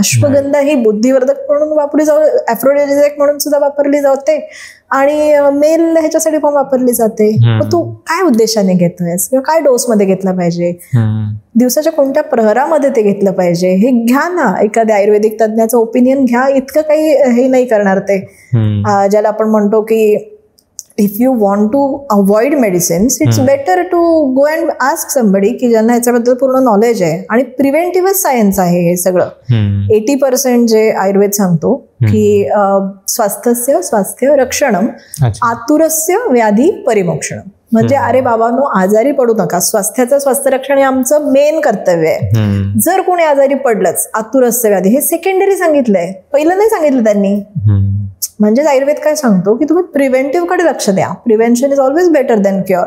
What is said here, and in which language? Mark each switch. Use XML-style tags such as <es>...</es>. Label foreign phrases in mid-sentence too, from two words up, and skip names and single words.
<mr>अश्वगंधा ही बुद्धिवर्धक म्हणून वापरली जाऊ, ॲफ्रोडिझिक म्हणून सुद्धा वापरली जाते आणि मेल ह्याच्यासाठी पण वापरली जाते. मग तू काय उद्देशाने घेतोयस किंवा काय डोस मध्ये घेतला पाहिजे, दिवसाच्या कोणत्या प्रहरामध्ये ते घेतलं पाहिजे, हे घ्या ना. एखाद्या आयुर्वेदिक तज्ञाचं ओपिनियन घ्या. इतकं काही हे नाही करणार ते, ज्याला आपण म्हणतो की</mr> <en>if you want to avoid medicines, it's better to go and ask somebody</en> <mr>की ज्यांना ह्याच्याबद्दल पूर्ण नॉलेज आहे. आणि प्रिव्हेंटिव्ह सायन्स आहे हे सगळं. 80% जे आयुर्वेद सांगतो की</mr> <sa>स्वास्थ्य रक्षणम आतुरस्य व्याधी परिमोक्षणम,</sa> <mr>म्हणजे अरे बाबांनो आजारी पडू नका, स्वास्थ्य रक्षण हे आमचं मेन कर्तव्य आहे. जर कोणी आजारी पडलंच,</mr> <sa>आतुरस्य व्याधी</sa> <mr>हे सेकंडरी सांगितलंय, पहिलं नाही सांगितलं त्यांनी. म्हणजेच आयुर्वेद काय सांगतो की तुम्ही प्रिव्हेंटिव्ह कडे लक्ष द्या.</mr> <en>prevention is always better than cure.</en>